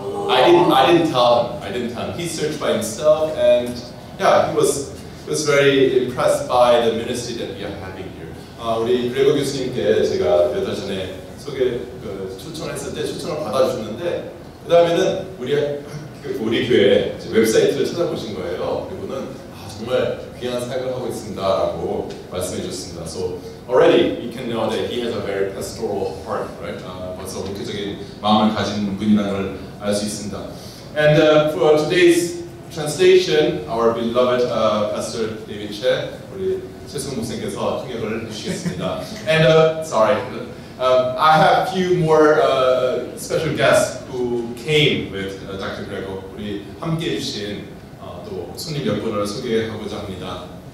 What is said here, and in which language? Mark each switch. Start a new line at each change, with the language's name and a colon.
English: I didn't tell him. He searched by himself, and yeah, he was very impressed by the ministry that we are having here.
Korean: 우리 그레고 교수님께 제가 몇 달 전에 추천했을 때 추천을 받아주셨는데 그 다음에는 우리 교회 웹사이트를 찾아보신 거예요. 그리고는 정말 귀한 사역을 하고 있습니다라고 말씀해 주셨습니다.
English: So already you can know that he has a very pastoral heart, right?
Korean: 벌써 목회적인 마음을 가진 분이라는 걸 알 수 있습니다.
English: And for today's translation, our beloved Pastor David Che,
Korean: 우리 최승훈 목사님께서 통역을 해주시겠습니다.
English: And sorry, I have a few more special guests who came with Dr. Grego.
Korean: 우리 함께 해주신 또 손님 몇 분을 소개하고자 합니다.